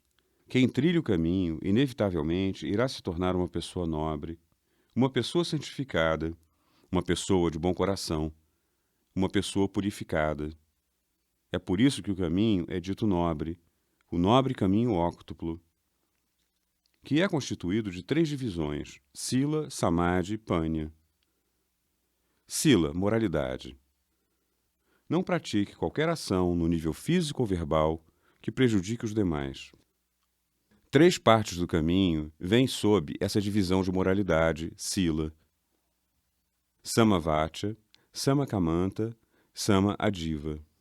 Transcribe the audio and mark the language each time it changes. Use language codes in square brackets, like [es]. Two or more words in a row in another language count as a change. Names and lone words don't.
[pt] Quem trilha o caminho, inevitavelmente, irá se tornar uma pessoa nobre, uma pessoa santificada, uma pessoa de bom coração, uma pessoa purificada. É por isso que o caminho é dito nobre, o nobre caminho óctuplo, que é constituído de 3 divisões: [pi] Sila, Samadhi e Panya. Sila, [pt] moralidade. Não pratique qualquer ação no nível físico ou verbal que prejudique os demais. 3 partes do caminho vêm sob essa divisão de moralidade, [pi] Sila: Samavacya, Samakamanta, Sama-adiva.